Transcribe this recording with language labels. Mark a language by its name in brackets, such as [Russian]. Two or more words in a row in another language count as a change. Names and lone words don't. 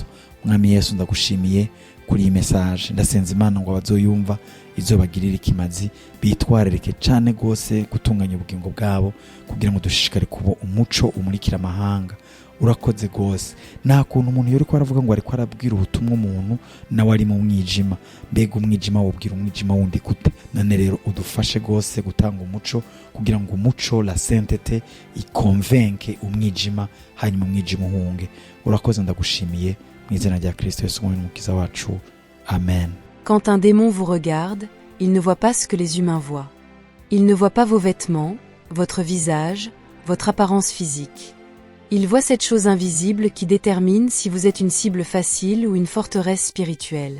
[Rundi] Mwami Yesu ndagushimiye kuri iyi message, ndasenza Imana ngo abazoyumva izobagirira ikimazi, bitwararike cane gose gutunganya ubugingo bwabo kugira ngo dushishikare kuba umuco umurikira amahanga. Urakoze gose. Nta kuntu umuntu yoriko aravuga ngo ariko arabwira ubutumwa umuntu nawe ari mu mwijima, mbega umwijima wobwira umwijima wundi gute? None rero udufashe gose gutanga umuco kugira ngo umuco [French] la sainteté [Rundi] ikonvenke umwijima, hanyuma umwijima uhunge. Urakoze ndagushimiye mu izina rya Kristo Yesu umukiza wacu. Amen. [French] Quand un démon vous regarde, il ne voit pas ce que les humains voient. Il ne voit pas vos vêtements, votre visage, votre apparence physique. Il voit cette chose invisible qui détermine si vous êtes une cible facile ou une forteresse spirituelle.